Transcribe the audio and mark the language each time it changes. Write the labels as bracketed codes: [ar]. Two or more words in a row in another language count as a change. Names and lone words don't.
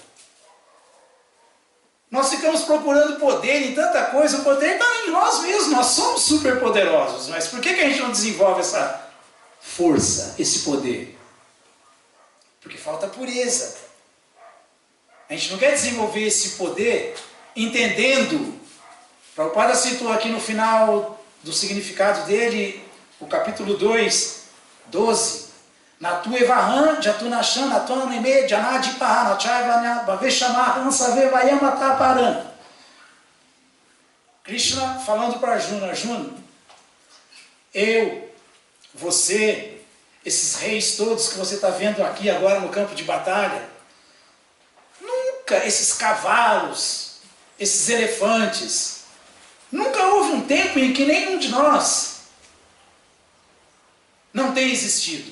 [pt] Nós ficamos procurando poder em tanta coisa, o poder está em nós mesmos, nós somos super poderosos, mas por que a gente não desenvolve essa força, esse poder? Porque falta pureza. A gente não quer desenvolver esse poder entendendo. Prabhupada citou aqui no final do significado dele, o capítulo 2, 12. [sa] नत्वेवाहं जातु नासं न त्वं नेमे जनाधिपाः न चैव न भविष्यामः सर्वे वयमतः परम्. [pt] Krishna falando para Arjuna, Arjuna, eu, você, esses reis todos que você está vendo aqui agora no campo de batalha, nunca esses cavalos, esses elefantes, nunca houve um tempo em que nenhum de nós não tenha existido.